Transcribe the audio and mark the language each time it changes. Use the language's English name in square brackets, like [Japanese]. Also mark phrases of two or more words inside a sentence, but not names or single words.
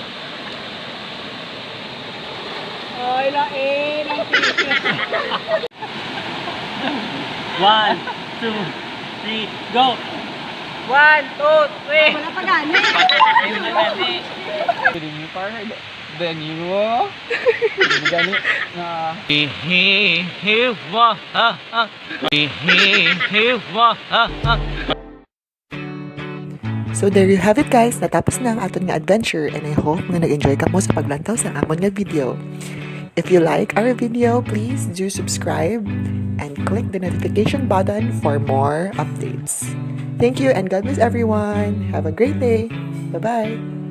[Hiligaynon] Ay, lain! [English] 1, 2, 3, go! 1, 2, 3! [Hiligaynon] Wala pa gani. Ayun na gani. Hindi parang then you gani na [English] So there you have it guys, [Hiligaynon] natapos na ang aton nga adventure [English] and I hope [Hiligaynon] nga nag-enjoy ka mo sa paglantaw sa amon nga video. [English] If you like our video, please do subscribe and click the notification button for more updates. Thank you and God bless everyone. Have a great day. Bye-bye.